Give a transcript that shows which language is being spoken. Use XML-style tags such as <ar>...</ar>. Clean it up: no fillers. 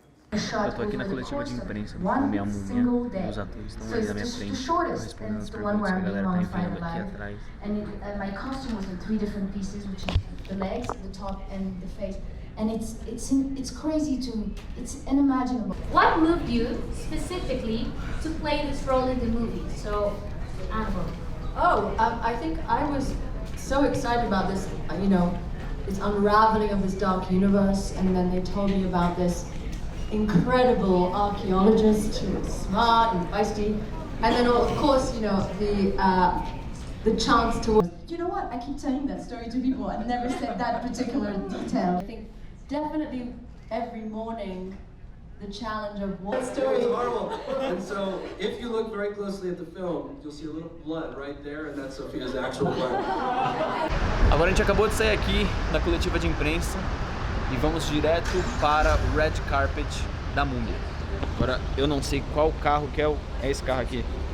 <pt>Eu tô aqui na coletiva de imprensa do filme A Múmia, e os atores estão ali na minha frente, respondendo as perguntas que a galera tá enviando aqui atrás.</pt> <en>My costume was in 3 different pieces, which is the legs, the top, and the face. And it's crazy to me. It's unimaginable. What moved you specifically to play this role in the movie? So, Annabelle. Oh, I think I was so excited about this, this unraveling of this dark universe, and then they told me about this incredible archaeologist who was smart and feisty, and then of course, the chance to. You know what? I keep telling that story to people. I've never said that particular detail. I think definitely every morning the challenge of what Story is horrible. And so, if you look very closely at the film, you'll see a little blood right there, and that's Sophia's actual blood.</en> <pt>Agora a gente acabou de sair aqui da coletiva de imprensa e vamos direto para o Red Carpet da Múmia. Agora eu não sei qual carro que é esse carro aqui.</pt>